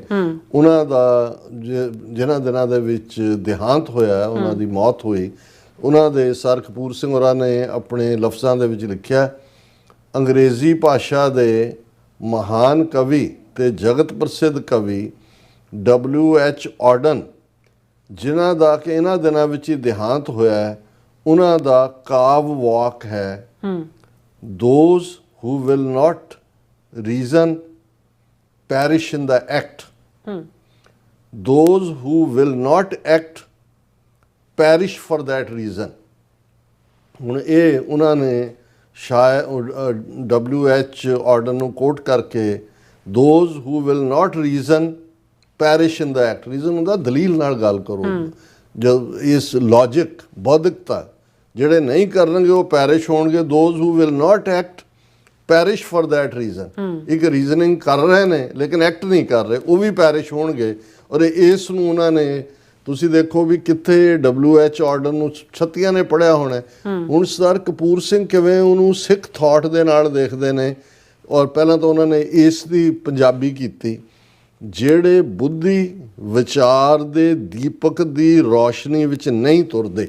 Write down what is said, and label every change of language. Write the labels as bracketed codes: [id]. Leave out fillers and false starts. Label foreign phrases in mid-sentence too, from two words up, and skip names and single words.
[pa] ਉਹਨਾਂ ਦਾ ਜਿਨ੍ਹਾਂ ਦਿਨਾਂ ਦੇ ਵਿੱਚ ਦੇਹਾਂਤ ਹੋਇਆ, ਉਹਨਾਂ ਦੀ ਮੌਤ ਹੋਈ, ਉਹਨਾਂ ਦੇ ਸਰ ਕਪੂਰ ਸਿੰਘ ਹੋਰਾਂ ਨੇ ਆਪਣੇ ਲਫ਼ਜ਼ਾਂ ਦੇ ਵਿੱਚ ਲਿਖਿਆ, ਅੰਗਰੇਜ਼ੀ ਭਾਸ਼ਾ ਦੇ ਮਹਾਨ ਕਵੀ ਤੇ ਜਗਤ ਪ੍ਰਸਿੱਧ ਕਵੀ W.H. ਆਡਨ, ਜਿਨ੍ਹਾਂ ਦਾ ਕਿ ਇਹਨਾਂ ਦਿਨਾਂ ਵਿੱਚ ਹੀ ਦੇਹਾਂਤ ਹੋਇਆ ਹੈ, ਉਹਨਾਂ ਦਾ ਕਾਵ ਵਾਕ ਹੈ, [en] those who will not reason perish in the act, those who will not act perish for that reason। [pa] ਹੁਣ ਇਹ ਉਹਨਾਂ ਨੇ ਸ਼ਾਇਦ W.H. ਆਡਨ ਨੂੰ ਕੋਟ ਕਰਕੇ [en] those who will not reason perish in the act, [pa] ਰੀਜ਼ਨ ਹੁੰਦਾ ਦਲੀਲ ਨਾਲ ਗੱਲ ਕਰੋ, ਜਦ ਇਸ ਲੌਜਿਕ ਬੌਧਿਕਤਾ ਜਿਹੜੇ ਨਹੀਂ ਕਰਨਗੇ ਉਹ ਪੈਰਿਸ਼ ਹੋਣਗੇ। [en] those who will not act perish for that reason, [pa] ਇੱਕ ਰੀਜ਼ਨਿੰਗ ਕਰ ਰਹੇ ਨੇ ਲੇਕਿਨ ਐਕਟ ਨਹੀਂ ਕਰ ਰਹੇ, ਉਹ ਵੀ ਪੈਰਿਸ਼ ਹੋਣਗੇ। ਔਰ ਇਸ ਨੂੰ ਉਹਨਾਂ ਨੇ, ਤੁਸੀਂ ਦੇਖੋ ਵੀ ਕਿੱਥੇ W.H. ਆਡਨ ਨੂੰ ਛੱਤੀਆਂ ਨੇ ਪੜ੍ਹਿਆ ਹੋਣਾ। ਹੁਣ ਸਰ ਕਪੂਰ ਸਿੰਘ ਕਿਵੇਂ ਉਹਨੂੰ ਸਿੱਖ ਥਾਟ ਦੇ ਨਾਲ ਦੇਖਦੇ ਨੇ, ਔਰ ਪਹਿਲਾਂ ਤਾਂ ਉਹਨਾਂ ਨੇ ਇਸ ਦੀ ਪੰਜਾਬੀ ਕੀਤੀ, ਜਿਹੜੇ ਬੁੱਧੀ ਵਿਚਾਰ ਦੇ ਦੀਪਕ ਦੀ ਰੌਸ਼ਨੀ ਵਿੱਚ ਨਹੀਂ ਤੁਰਦੇ।